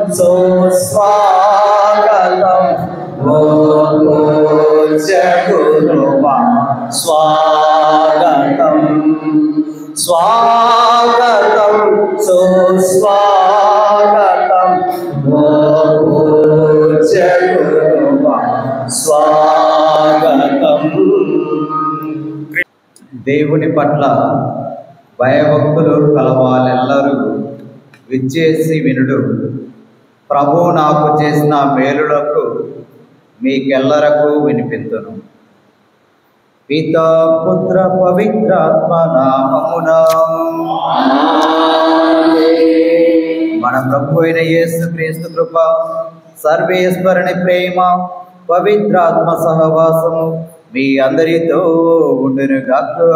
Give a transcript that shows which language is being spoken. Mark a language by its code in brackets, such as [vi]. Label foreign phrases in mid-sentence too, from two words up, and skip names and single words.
[hi] सुस्वागतं ओ पूज्य गुरुवा स्वागतं स्वागतं सुस्वागतं ओ पूज्य गुरुवा स्वागतं। [te] దేవుని పట్ల భయభక్తులు కలవాలెల్లరూ విచ్చేసి వినుడు. ప్రభువు నాకు చేసిన మేలులకు మీకెల్లరకు వినిపింతును. పితా పుత్ర పవిత్రాత్మ నామమున మన ప్రభు అయిన యేసుక్రీస్తు కృప, సర్వేశ్వరుని ప్రేమ, పవిత్రాత్మ సహవాసము మీ అందరితో ఉండును గాక.